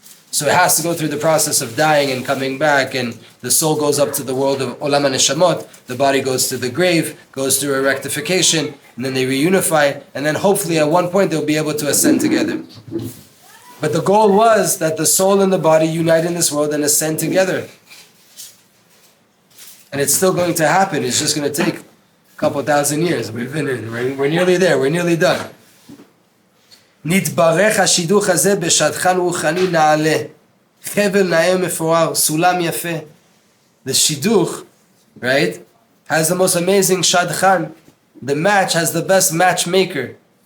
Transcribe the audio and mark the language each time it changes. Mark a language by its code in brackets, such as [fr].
[en] So it has to go through the process of dying and coming back, and the soul goes up to the world of Olam HaNeshamot, the body goes to the grave, goes through a rectification, and then they reunify, and then hopefully at one point they'll be able to ascend together. But the goal was that the soul and the body unite in this world and ascend together. And it's still going to happen, it's just going to take a couple thousand years. We're nearly there, we're nearly done. [he] נתברך השידוך הזה בשדכן רוחני נעלה, חבל נאה מפואר, סולם יפה. [en] The shidduch, right, has the most amazing shadchan. The match has the best matchmaker.